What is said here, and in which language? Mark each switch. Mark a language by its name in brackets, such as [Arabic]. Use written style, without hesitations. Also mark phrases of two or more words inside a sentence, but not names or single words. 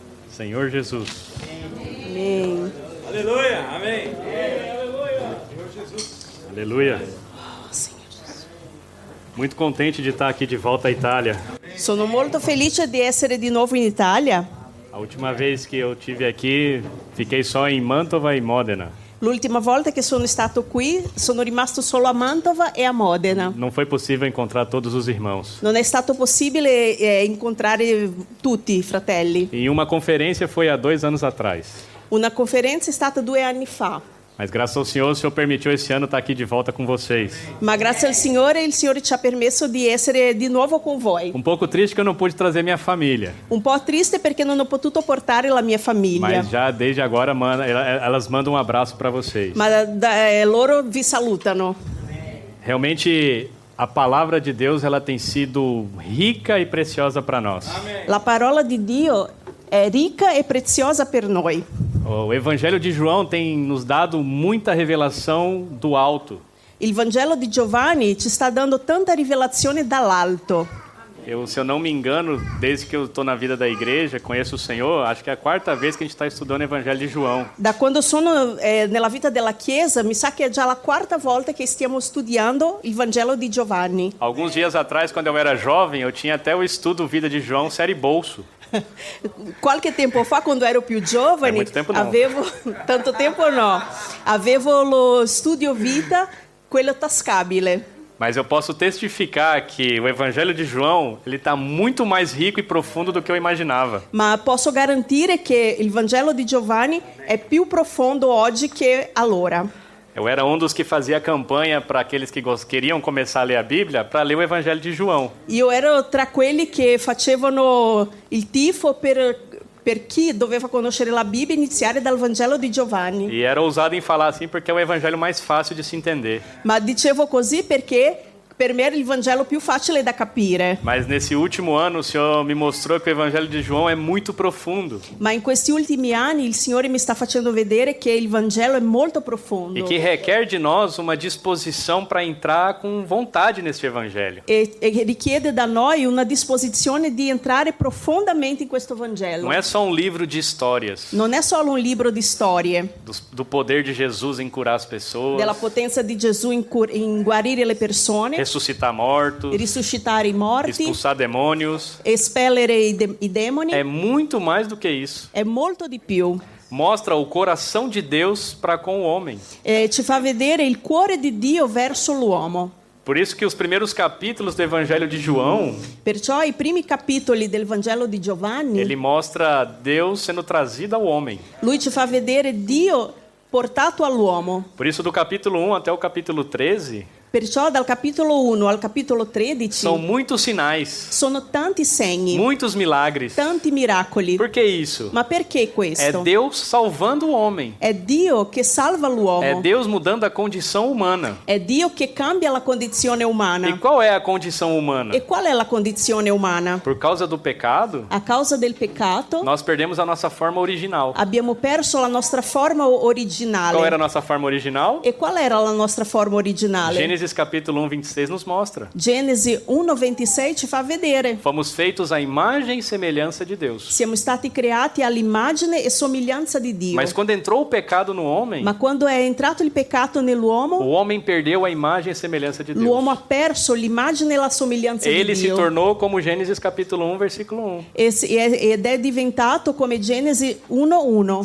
[Portuguese] Senhor Jesus. Amém. Aleluia, amém. Aleluia. Muito contente de estar aqui de volta à Itália. [Italian] Sono molto felice di essere di nuovo in Italia. [Portuguese] A última vez que eu tive aqui, fiquei só em Mantova e Modena. [Italian] L'ultima volta che sono stato qui, sono rimasto solo a Mantova e a Modena. [Portuguese] Não foi possível encontrar todos os irmãos. [Italian] Non è stato possibile incontrare tutti i fratelli. [Portuguese] E uma conferência foi há 2 anos atrás. [Italian] Una conferenza è stata 2 anni fa. [Portuguese] Mas graças ao Senhor, o Senhor permitiu esse ano estar aqui de volta com vocês. [Italian] Ma grazie al Signore, il Signore ci ha permesso di essere di nuovo con voi. [Portuguese] Um pouco triste que eu não pude trazer minha família. [Italian] Un po' triste perché non ho potuto portare la mia famiglia. [Portuguese] Mas já desde agora elas mandam um abraço para vocês. [Italian] Ma loro vi salutano. [Portuguese] Realmente a palavra de Deus ela tem sido rica e preciosa para nós. [Italian] La parola di Dio è ricca e preziosa per noi. [Portuguese] O Evangelho de João tem nos dado muita revelação do alto. [Italian] Il Vangelo di Giovanni ci sta dando tanta rivelazione dall'alto. [Portuguese] Se eu não me engano, desde que eu estou na vida da igreja, conheço o Senhor, acho que é a 4ª vez que a gente está estudando o Evangelho de João. [Italian] Da quando sono nella vita della Chiesa, mi sa che è già la 4ª volta che stiamo studiando il Vangelo di Giovanni. [Portuguese] Alguns dias atrás, quando eu era jovem, eu tinha até o estudo Vida de João, série bolso. [Italian] Qualche tempo fa, quando ero più giovane, [Portuguese] muito tempo não. [Italian] tanto tempo no, avevo lo studio vita, quello tascabile. [Portuguese] Mas eu posso testificar que o Evangelho de João ele está muito mais rico e profundo do que eu imaginava. [Italian] Ma posso garantire che il Vangelo di Giovanni è più profondo oggi che allora. [Portuguese] Eu era um dos que fazia campanha para aqueles que queriam começar a ler a Bíblia, para ler o Evangelho de João. [Italian] Io ero tra quelli che facevano il tifo per chi doveva conoscere la Bibbia e iniziare dal Vangelo di Giovanni. [Portuguese] E era ousado em falar assim porque é o evangelho mais fácil de se entender. [Italian] Ma dicevo così perché per me era il Vangelo più facile da capire. [Portuguese] Mas nesse último ano o Senhor me mostrou que o Evangelho de João é muito profundo. [Italian] Ma in questi ultimi anni il Signore mi sta facendo vedere che il Vangelo è molto profondo. [Portuguese] E que requer de nós uma disposição para entrar com vontade nesse Evangelho. [Italian] E richiede da noi una disposizione di entrare profondamente in questo Vangelo. [Portuguese] Não é só um livro de histórias. [Italian] Non è solo un libro di storie. [Portuguese] Do poder de Jesus em curar as pessoas. [Italian] Della potenza di Gesù in guarire le persone. [Portuguese] Ressuscitar mortos, [Italian] risuscitare i morti, [Portuguese] expulsar demônios, [Italian] espellere i demoni. [Portuguese] É muito mais do que isso. [Italian] È molto di più. [Portuguese] Mostra o coração de Deus para com o homem. [Italian] Ci fa vedere il cuore di Dio verso l'uomo. [Portuguese] Por isso que os primeiros capítulos do Evangelho de João, [Italian] perciò i primi capitoli del Vangelo di Giovanni, [Portuguese] ele mostra Deus sendo trazido ao homem. [Italian] Lui ci fa vedere Dio portato all'uomo. [Portuguese] Por isso do capítulo 1 até o capítulo 13, [Italian] perciò dal capitolo 1 al capitolo 13 [Portuguese] são muitos sinais, [Italian] sono tanti segni, [Portuguese] muitos milagres. [Italian] tanti miracoli. [Portuguese] Por que isso? [Italian] Ma perché questo? [Portuguese] É Deus salvando o homem. [Italian] È Dio che salva l'uomo. [Portuguese] É Deus mudando a condição humana. [Italian] È Dio che cambia la condizione umana. [Portuguese] E qual é a condição humana? [Italian] E qual è la condizione umana? [Portuguese] Por causa do pecado, [Italian] a causa del peccato, [Portuguese] nós perdemos a nossa forma original. [Italian] Abbiamo perso la nostra forma originale. [Portuguese] Qual era a nossa forma original? [Italian] E qual era la nostra forma originale? [Portuguese] Gênesis capítulo 1, 26 nos mostra. [Italian] Gênesis 1:26 ci fa vedere. [Portuguese] Fomos feitos à imagem e semelhança de Deus. [Italian] Siamo stati creati all'immagine e somiglianza di Dio. [Portuguese] Mas quando entrou o pecado no homem, [Italian] ma quando è entrato il peccato nell'uomo, [Portuguese] o homem perdeu a imagem e semelhança de Deus. [Italian] L'uomo ha perso l'immagine e la somiglianza di Dio. [Portuguese] Ele se tornou como Gênesis capítulo 1, versículo 1. [Italian] Ed è diventato come Genesi 1:1.